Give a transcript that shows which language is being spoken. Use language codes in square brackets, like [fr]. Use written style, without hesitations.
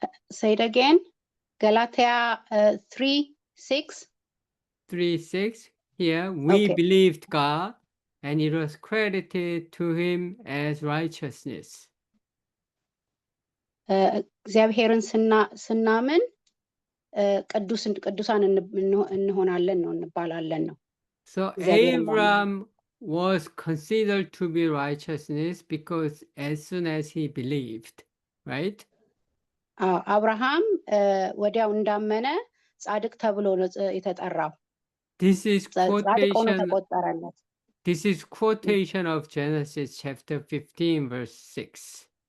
[en] say it again. ገላትያ 3:6 3:6, here we Okay. believed God and it was credited to him as righteousness. [am] እግዚአብሔርን ስናምን ቅዱሳን እንሆናለን ነው እንባላለን ነው። [en] So Abraham was considered to be righteousness because as soon as he believed, right? [am] አብርሃም ወዲያው እንዳመነ ጻድቅ ተብሎ ነው የተጠራው። [en] This is [am] ጻድቅ ሆኖ ተቆጠረለት። [en] This is quotation of Genesis chapter 15 verse 6.